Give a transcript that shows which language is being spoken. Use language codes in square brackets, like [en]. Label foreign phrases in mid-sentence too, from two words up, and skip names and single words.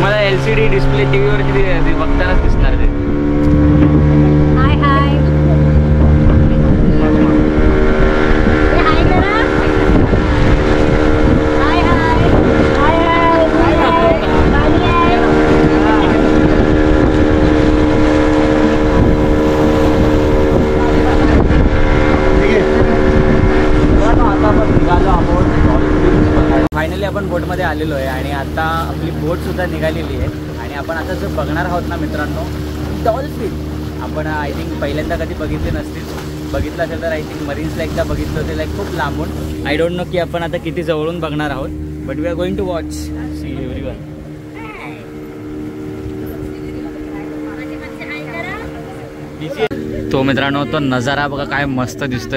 [en] LCD display [mr] टीव्हीवर बघतानाच दिसणार ते. हाय हाय हाय करा. हाय हाय हाय हाय फायनली आपण बोटमध्ये आलेलो आहे आणि आता आपली बोट सुद्धा निघालेली आहे आणि आपण आता जो बघणार आहोत ना मित्रांनो, डॉल्फिन. आपण [en] I think [mr] पहिल्यांदा कधी बघितले नसतील, बघितलं असेल तर [en] I think [mr] मरीन्सला एकदा बघितलं होते, लाईक खूप लांबून. [en] I don't know [mr] की आपण आता किती जवळून बघणार आहोत, [en] But we are going to watch. See everyone. [mr] तो मित्रांनो तो नजारा बघा काय मस्त दिसतोय.